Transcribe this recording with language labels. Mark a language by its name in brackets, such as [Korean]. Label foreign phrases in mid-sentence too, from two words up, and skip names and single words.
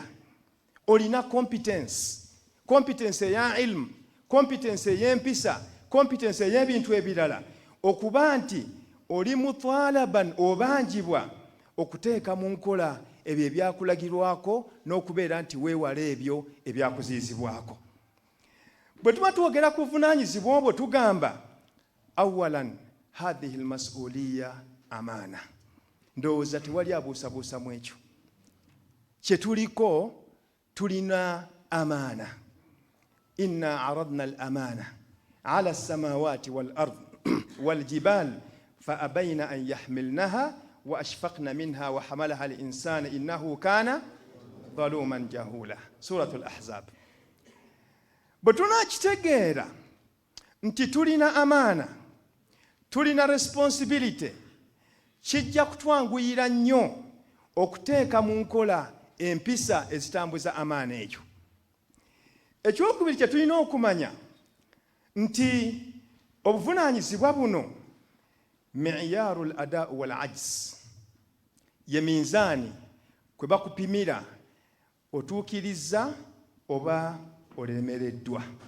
[Ganda] Olina competence eya ilmu, competence ey'empisa, competence ey'ebintu ebirala, okuba nti oli mutalaban obanjibwa okuteeka mu nkola ebyo ebyakulagirwako n'okubeera nti weewala ebyo ebyakuziyizibwako. Bwe tuba twogera ku buvunaanyizibwa obwo tugamba [Arabic] أولا هذه المسؤولية أمانة. [Ganda] Ndowooza tewali abuusabuusa mu ekyo. Kye tuliko tulina amaana. [Arabic] إنا عرضنا الأمانة على السماوات والأرض والجبال فأبين أن يحملنها وأشفقن منها وحملها الإنسان إنه كان ظلوما جهولا. Suratul Ahzab. [Ganda] Bwe tunakitegeera nti tulina amaana, tulina responsibility, kijja kutwanguyira nnyo okuteeka mu nkola empisa ezitambuza amaana ekyo. Ekyokubiri kye tulina okumanya nti obuvunaanyizibwa buno [Arabic] معيار الأداء والعجز, [Ganda] ye minzaani kwe bakupimira otuukiriza oba olemereddwa.